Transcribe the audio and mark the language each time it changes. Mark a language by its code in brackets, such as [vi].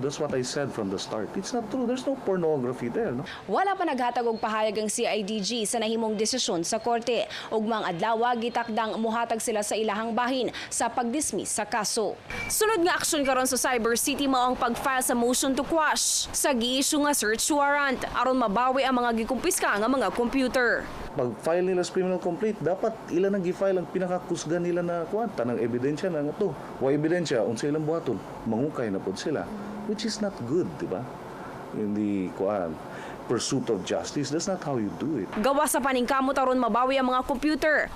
[en] That's what I said from the start. It's not true. There's no pornography there. No? [ceb] Wala pa naghatag og pahayag ang CIDG sa nahimong desisyon sa korte. Ugmang adlaw gitakdang muhatag sila sa ilahang bahin sa pagdismiss sa kaso. Sunod nga aksyon karon sa Cyber City mao ang pag-file sa motion to quash sa gi-issue nga search warrant aron mabawi ang mga gikumpiska nga mga computer. Pag-file nila sa criminal complaint, dapat ilan ang gi-file ang pinakakusgan nila na kuwanta ng ebidensya na nga to. Wa ebidensya, unsa ilang buhaton, mangukay na pod sila. [en] Which is not good, [ceb] di ba? [en] In the pursuit of justice, that's not how you do it. [ceb] Gawa sa paningkamot aron mabawi ang mga computer.